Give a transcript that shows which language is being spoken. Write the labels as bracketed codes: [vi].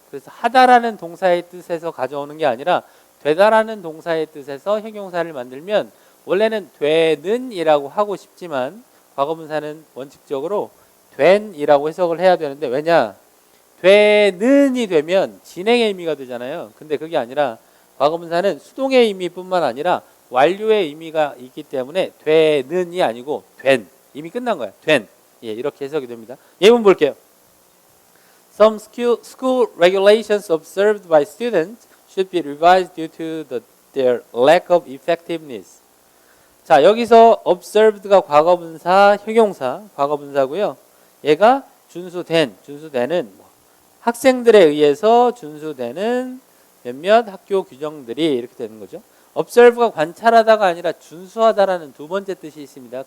[ko] 그래서 하다라는 동사의 뜻에서 가져오는 게 아니라 되다라는 동사의 뜻에서 형용사를 만들면 원래는 되는 이라고 하고 싶지만 과거 분사는 원칙적으로 된 이라고 해석을 해야 되는데, 왜냐? 되는이 되면 진행의 의미가 되잖아요. 근데 그게 아니라 과거 분사는 수동의 의미뿐만 아니라 완료의 의미가 있기 때문에 되는이 아니고 된, 이미 끝난 거야. 된. 예, 이렇게 해석이 됩니다. 예문 볼게요. [en] Some school regulations observed by students should be revised due to their lack of effectiveness. [ko] 자, 여기서 observed가 과거 분사, 형용사, 과거 분사고요. 얘가 준수되는 학생들에 의해서 준수되는 몇몇 학교 규정들이 이렇게 되는 거죠. observe가 관찰하다가 아니라 준수하다라는 두 번째 뜻이 있습니다.